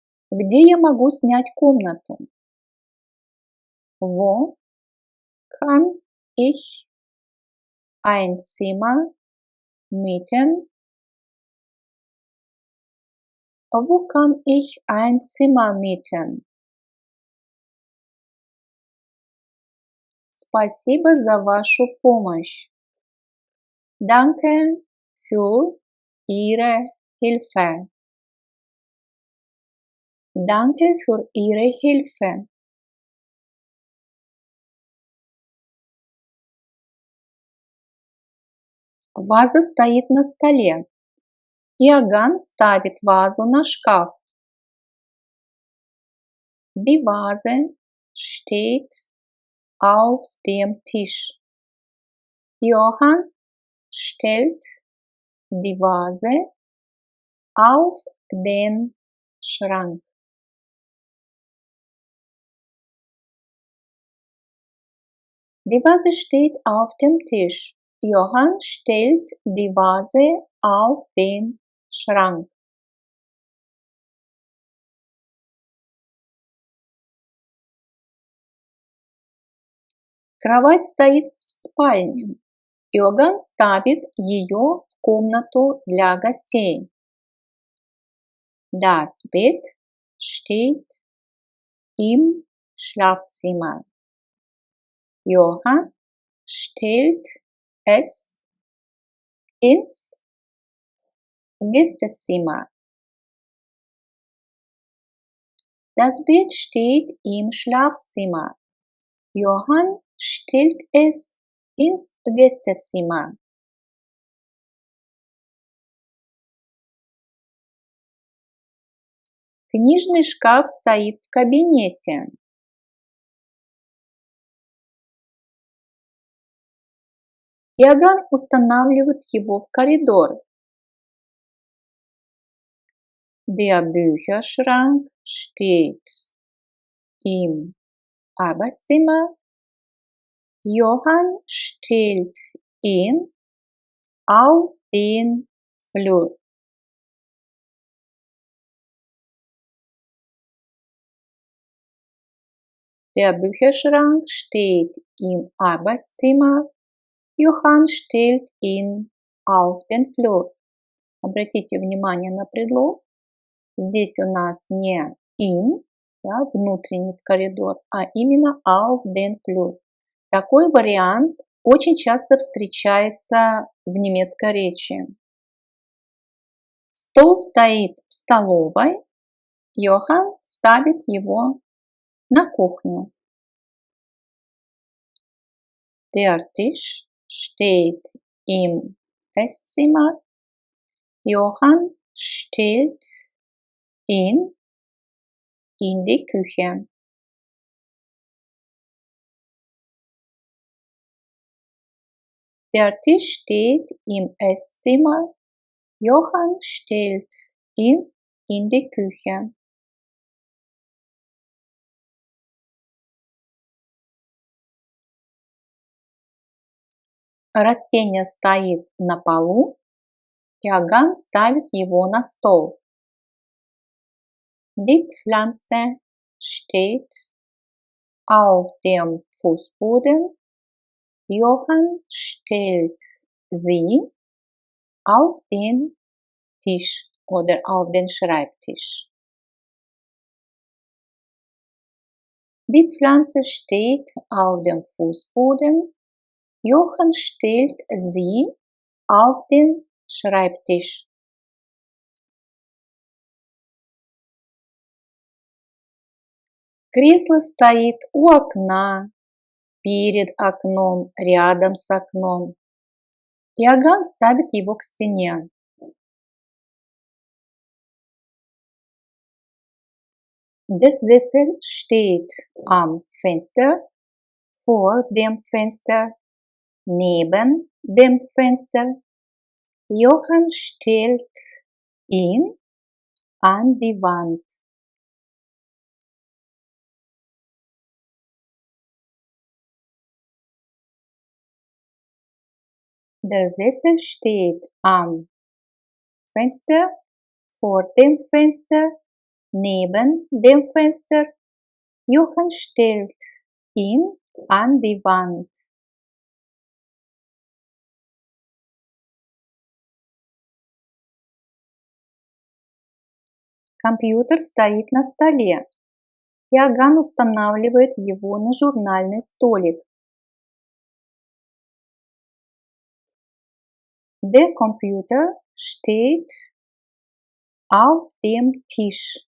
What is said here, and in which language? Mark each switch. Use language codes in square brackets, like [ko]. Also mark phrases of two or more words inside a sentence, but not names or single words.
[ru] Где я могу снять комнату? [de] Wo kann ich ein Zimmer mieten? Wo kann ich ein Zimmer mieten? [ru] Спасибо за вашу помощь. [de] Danke für Ihre Hilfe. Danke für Ihre Hilfe. [ru] Ваза стоит на столе. Иоганн ставит вазу на шкаф. [de] Die Vase steht auf dem Tisch. Johann stellt die Vase auf den Schrank. Die Vase steht auf dem Tisch. Johann stellt die Vase auf den Schrank. [ru] Кровать стоит в спальне. Иоганн ставит ее в комнату для гостей. [de] Das Bett steht im Schlafzimmer. Johann stellt es ins Gästezimmer. Das Bett steht im Schlafzimmer. Johann stellt es ins Gästezimmer. [ru] Книжный шкаф стоит в кабинете. Иоганн устанавливает его в коридор. [de] Der Bücherschrank steht im Arbeitszimmer. Johann stellt ihn auf den Flur. Der Bücherschrank steht im Arbeitszimmer. Johann stellt ihn auf den Flur. [ru] Обратите внимание на предлог. Здесь у нас не in, да, внутренний в коридор, а именно [de] auf den Flur. [ru] Такой вариант очень часто встречается в немецкой речи. Стол стоит в столовой. Johann ставит его на кухню. [de] Der Tisch steht im Esszimmer. Johann stellt ihn in die Küche. Der Tisch steht im Esszimmer. Johann stellt ihn in die Küche. [ru] Растение стоит на полу. Иоганн ставит его на стол. [de] Die Pflanze steht auf dem Fußboden. Johann stellt sie auf den Tisch oder auf den Schreibtisch. Die Pflanze steht auf dem Fußboden. Johann stellt sie auf den Schreibtisch. [ru] Кресло стоит у окна, перед окном, рядом с окном. Иоганн ставит его к стене. [de] Der Sessel steht am Fenster, vor dem Fenster, neben dem Fenster. Johann stellt ihn an die Wand. Der Sessel steht am Fenster, vor dem Fenster, neben dem Fenster. Johann stellt ihn an die Wand. [ru] Компьютер стоит на столе. Иоганн устанавливает его на журнальный столик. [de] Der Computer steht auf dem Tisch.